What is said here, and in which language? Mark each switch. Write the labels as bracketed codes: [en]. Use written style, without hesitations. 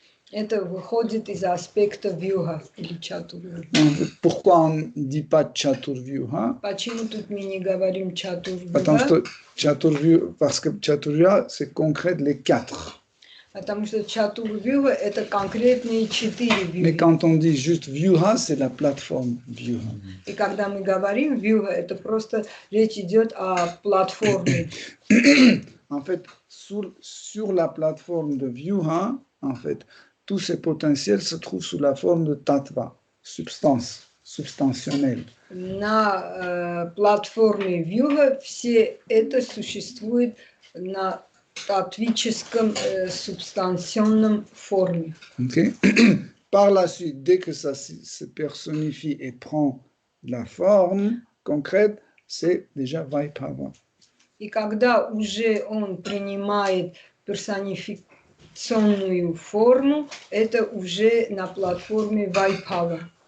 [ru] Это выходит из аспекта вьюга или чатурвьюга. [fr] Pourquoi on ne dit pas Chaturvyuha? [ru] Почему тут мы не говорим Потому чатурвьюга? что [fr] parce que Chaturvyuha, c'est concret les quatre. [ru] Потому что чатурвьюга это конкретные 4 [fr] Mais [ru] вьюги. [fr] quand on dit juste Vyuha, c'est la plateforme Vyuha. [ru] И когда мы говорим вьюга, это просто речь идет о платформе. [fr] En fait, sur la plateforme de Vyuha, en fait, tous ces potentiels se trouvent sous la forme de tattva, substance, substantionnelle. [ru] На платформе вьюга все это существует на татвическом субстанционном форме. [en] Okay? [fr] Par la suite, dès que ça se personnifie et prend la forme concrète, c'est déjà Vaibhava. [ru] И когда уже он принимает персонификационную форму, это уже на платформе Вайбхава.